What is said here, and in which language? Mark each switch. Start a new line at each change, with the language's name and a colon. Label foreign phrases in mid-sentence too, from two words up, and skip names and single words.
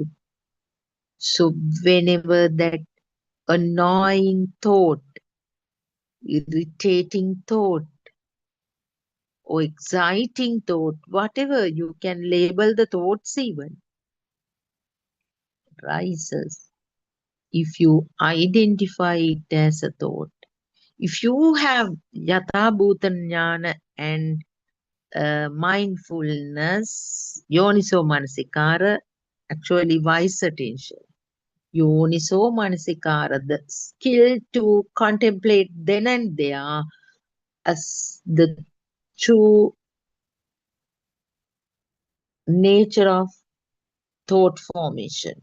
English: So whenever that annoying thought, irritating thought, or exciting thought, whatever you can label the thoughts even, rises. If you identify it as a thought, if you have
Pali: yatha bhuta jnana
English: and mindfulness,
Pali: yoniso manasikara,
English: actually wise attention,
Pali: Yoniso Manasikara,
English: the skill to contemplate then and there as the true nature of thought formation.